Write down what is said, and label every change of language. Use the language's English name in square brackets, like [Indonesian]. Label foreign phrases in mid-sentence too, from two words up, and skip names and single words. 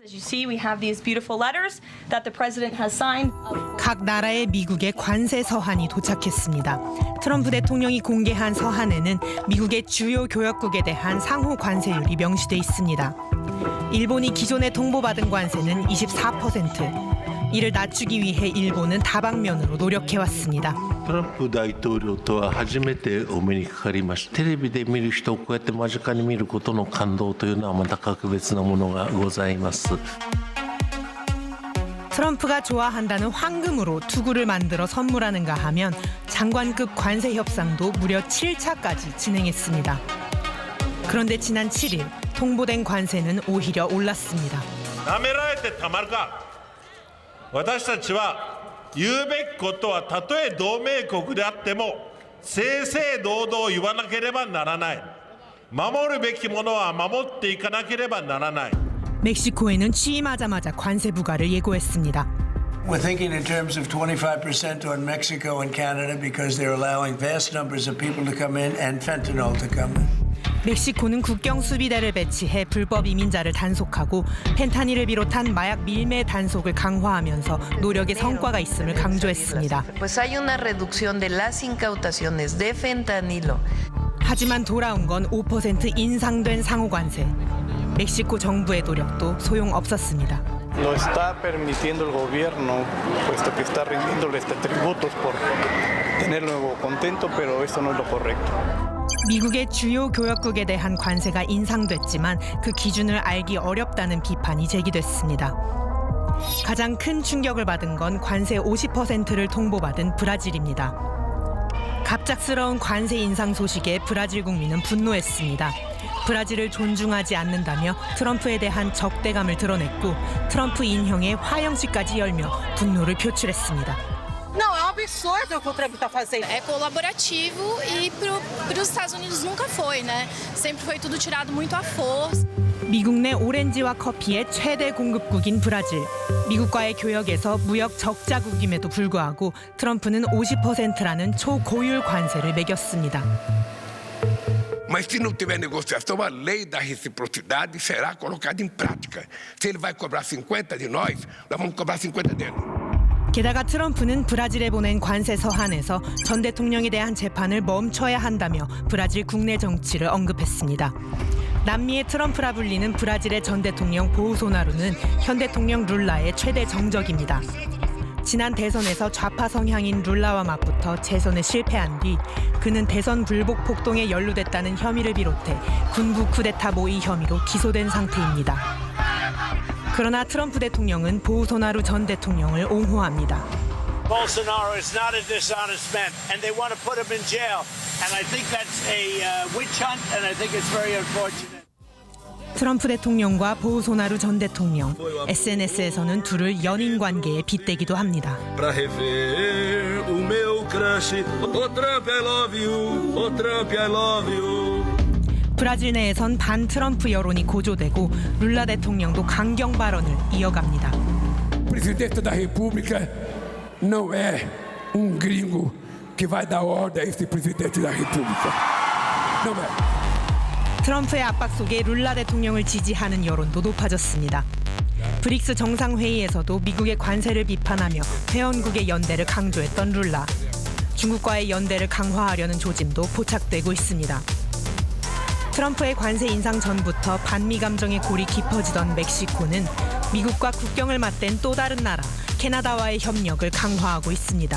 [English] As you see, we have these beautiful letters that the president has signed. [Korean] 각 나라의 미국의 관세 서한이 도착했습니다. 트럼프 대통령이 공개한 서한에는 미국의 주요 교역국에 대한 상호 관세율이 명시돼 있습니다. 일본이 기존에 통보받은 관세는 24%. 이를 낮추기 위해 일본은 다방면으로 노력해왔습니다. [Japanese] トランプ大統領とは初めてお目にかかりました。テレビで見る人をこうやって間近に見ることの感動というのはまた格別なものがございます。 [Korean] 트럼프가 좋아한다는 황금으로 투구를 만들어 선물하는가 하면 장관급 관세 협상도 무려 7차까지 진행했습니다. 그런데 지난 7일 통보된 관세는 오히려 올랐습니다. [Japanese] なめられてたまるか。私たちは言うべきことはたとえ同盟国であっても正々堂々言わなければならない。守るべきものは守っていかなければならない。 [Korean] 멕시코에는 취임하자마자 관세 부과를 예고했습니다. [English] We're thinking in terms of 25% on Mexico and Canada because they're allowing vast numbers of people to come in and fentanyl to come in. [Korean] 멕시코는 국경 수비대를 배치해 불법 이민자를 단속하고 펜타닐을 비롯한 마약 밀매 단속을 강화하면서 노력의 성과가 있음을 강조했습니다. [Spanish] Pues hay una reducción de las incautaciones de fentanilo. [Korean] 하지만 돌아온 건 5% 인상된 상호관세. 멕시코 정부의 노력도 소용없었습니다. [Spanish] Lo está permitiendo el gobierno, puesto que está rindiéndole tributos por tenerlo contento, pero esto no es lo correcto. [Korean] 미국의 주요 교역국에 대한 관세가 인상됐지만 그 기준을 알기 어렵다는 비판이 제기됐습니다. 가장 큰 충격을 받은 건 관세 50%를 통보받은 브라질입니다. 갑작스러운 관세 인상 소식에 브라질 국민은 분노했습니다. 브라질을 존중하지 않는다며 트럼프에 대한 적대감을 드러냈고 트럼프 인형의 화형식까지 열며 분노를 표출했습니다. [Portuguese] Não, é um absurdo o que o Trump está fazendo. É colaborativo e para os Estados Unidos nunca foi, né? Sempre foi tudo tirado muito à força. [Korean] 미국 내 오렌지와 커피의 최대 공급국인 브라질. 미국과의 교역에서 무역 적자국임에도 불구하고 트럼프는 50%라는 초고율 관세를 매겼습니다. [Portuguese] Mas se não tiver negociação, a lei da reciprocidade será colocada em prática. Se ele vai cobrar 50 de nós, nós vamos cobrar 50 dele. [Korean] 게다가 트럼프는 브라질에 보낸 관세 서한에서 전 대통령에 대한 재판을 멈춰야 한다며 브라질 국내 정치를 언급했습니다. 남미의 트럼프라 불리는 브라질의 전 대통령 보우소나루는 현 대통령 룰라의 최대 정적입니다. 지난 대선에서 좌파 성향인 룰라와 맞붙어 재선에 실패한 뒤 그는 대선 불복 폭동에 연루됐다는 혐의를 비롯해 군부 쿠데타 모의 혐의로 기소된 상태입니다. 그러나 트럼프 대통령은 보우소나루 전 대통령을 옹호합니다. [English] Bolsonaro is not a dishonest man, and they want to put him in jail. And I think that's a witch hunt, and I think it's very unfortunate. [Korean] 트럼프 대통령과 보우소나루 전 대통령, SNS에서는 둘을 연인 관계에 빗대기도 합니다. [Portuguese] Pra rever o meu crush, o Trump [English] I love you, [Portuguese] o Trump [English] I love you. [Korean] 브라질 내에선 반 트럼프 여론이 고조되고 룰라 대통령도 강경 발언을 이어갑니다. [Portuguese] Presidente da República não é gringo que vai dar ordem a esse presidente da República. Não é. [Korean] 트럼프의 압박 속에 룰라 대통령을 지지하는 여론도 높아졌습니다. 브릭스 정상회의에서도 미국의 관세를 비판하며 회원국의 연대를 강조했던 룰라. 중국과의 연대를 강화하려는 조짐도 포착되고 있습니다. 트럼프의 관세 인상 전부터 반미 감정의 골이 깊어지던 멕시코는 미국과 국경을 맞댄 또 다른 나라 캐나다와의 협력을 강화하고 있습니다.